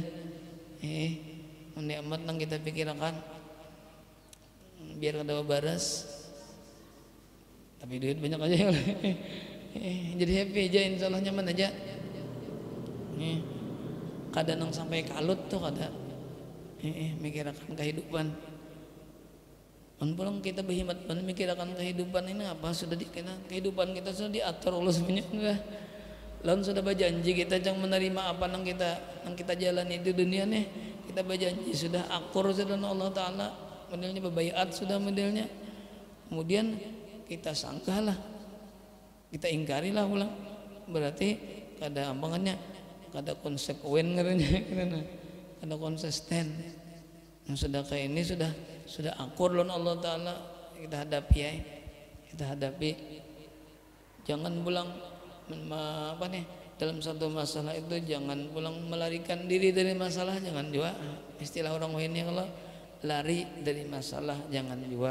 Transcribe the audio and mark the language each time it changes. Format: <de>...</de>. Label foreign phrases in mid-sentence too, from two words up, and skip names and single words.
<bjn>Nikmat nang kita pikirkan, biar kada baras, tapi duit banyak aja. Jadi happy aja,</bjn> <ar>إن شاء الله</ar> <bjn>nyaman aja. Kada nang sampai kalut tuh kada.</bjn> <id>Mikirkan kehidupan. Pulang kita berhemat memikirkan kehidupan ini apa sudah kehidupan kita sudah diatur Allah semuanya. Lalu sudah berjanji kita jangan menerima apa yang kita jalani di dunia nih. Kita berjanji sudah akur sudah Allah Ta'ala, modelnya berbayat sudah modelnya. Kemudian kita sangkalah, kita ingkarilah pulang.</id> <bjn>Berarti kada ampangannya, kada konsekuen karena kada konsisten.</bjn> <id>Yang sudah kayak ini sudah akur lawan Allah Ta'ala, kita hadapi ya. Kita hadapi. Jangan pulang dalam satu masalah itu jangan pulang melarikan diri dari masalah, jangan juga. Istilah orang ini kalau lari dari masalah jangan juga.</id>